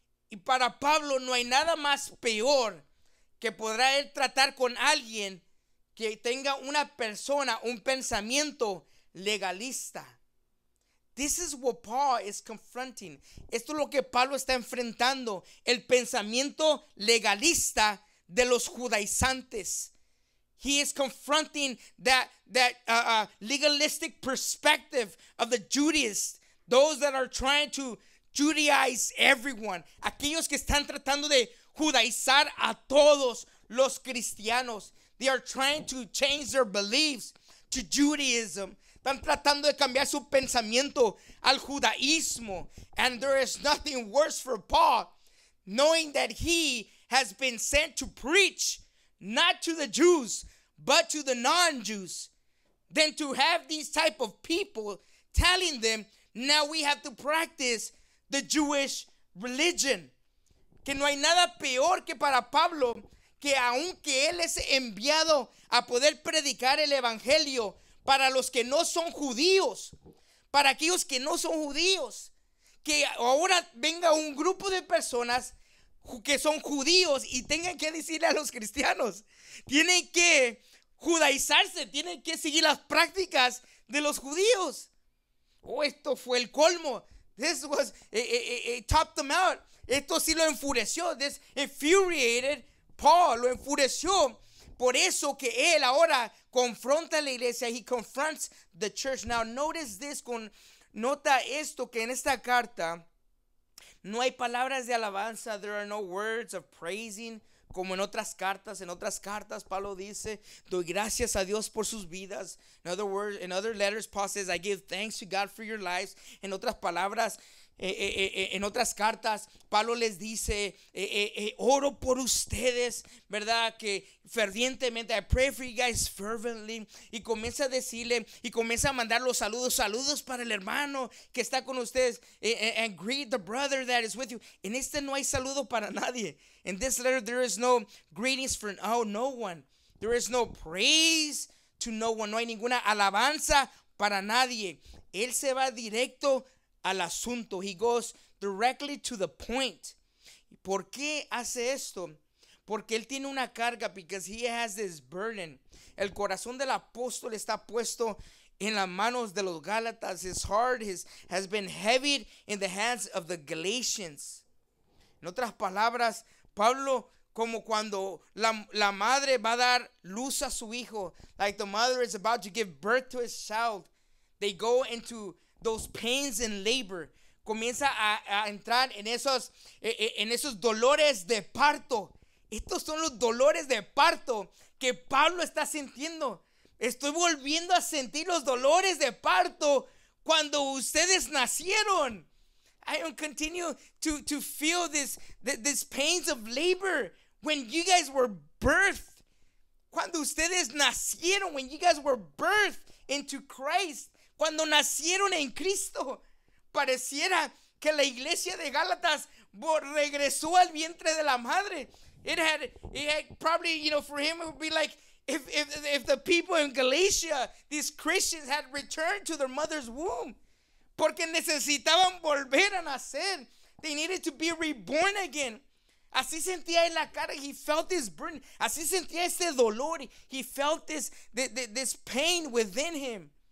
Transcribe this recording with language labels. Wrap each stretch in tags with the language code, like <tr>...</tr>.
<es>Y para Pablo no hay nada más peor que podrá él tratar con alguien que tenga una persona, un pensamiento legalista.</es> <en>This is what Paul is confronting.</en> <es>Esto es lo que Pablo está enfrentando, el pensamiento legalista de los judaizantes.</es> <en>He is confronting that legalistic perspective of the Judaists, those that are trying to Judaize everyone,</en> <es>aquellos que están tratando de judaizar a todos los cristianos.</es> <en>They are trying to change their beliefs to Judaism.</en> <es>Están tratando de cambiar su pensamiento al judaísmo.</es> <en>And there is nothing worse for Paul, knowing that he has been sent to preach not to the Jews but to the non-Jews, than to have these type of people telling them, now we have to practice the Jewish religion.</en> <es>Que no hay nada peor que para Pablo, que aunque él es enviado a poder predicar el evangelio para los que no son judíos, para aquellos que no son judíos, que ahora venga un grupo de personas que son judíos y tengan que decirle a los cristianos, tienen que judaizarse, tienen que seguir las prácticas de los judíos. Oh, esto fue el colmo.</es> <en>This was, it topped them out.</en> <es>Esto sí lo enfureció.</es> <en>This infuriated Paul,</en> <es>lo enfureció. Por eso que él ahora confronta a la iglesia.</es> <en>He confronts the church. Now notice this,</en> <es>nota esto, que en esta carta No hay palabras de alabanza.</es> <en>There are no words of praising.</en> <es>Como en otras cartas, Pablo dice, doy gracias a Dios por sus vidas.</es> <en>In other letters, Paul says, I give thanks to God for your lives.</en> <es>En otras palabras, en otras cartas, Pablo les dice, oro por ustedes, ¿verdad? Que fervientemente,</es> <en>I pray for you guys fervently.</en> <es>Y comienza a decirle, y comienza a mandar los saludos para el hermano que está con ustedes.</es> <en>And greet the brother that is with you.</en> <es>En este no hay saludo para nadie.</es> <en>In this letter, there is no greetings for no one. There is no praise to no one.</en> <es>No hay ninguna alabanza para nadie. Él se va directo al asunto.</es> <en>He goes directly to the point.</en> <es>¿Por qué hace esto? Porque él tiene una carga,</es> <en>because he has this burden.</en> <es>El corazón del apóstol está puesto en las manos de los Gálatas.</es> <en>His heart has been heavied in the hands of the Galatians.</en> <es>En otras palabras, Pablo, como cuando la madre va a dar luz a su hijo,</es> <en>like the mother is about to give birth to his child, they go into those pains in labor.</en> <es>Comienza a entrar en esos dolores de parto. Estos son los dolores de parto que Pablo está sintiendo. Estoy volviendo a sentir los dolores de parto cuando ustedes nacieron.</es> <en>I will continue to feel this pains of labor when you guys were birthed.</en> <es>Cuando ustedes nacieron,</es> <en>when you guys were birthed into Christ.</en> <es>Cuando nacieron en Cristo. Pareciera que la iglesia de Gálatas regresó al vientre de la madre.</es> <en>It had probably, for him it would be like if the people in Galatia, these Christians, had returned to their mother's womb.</en> <es>Porque necesitaban volver a nacer.</es> <en>They needed to be reborn again.</en> <es>Así sentía en la cara.</es> <en>He felt this burden.</en> <es>Así sentía este dolor.</es> <en>He felt this pain within him.</en>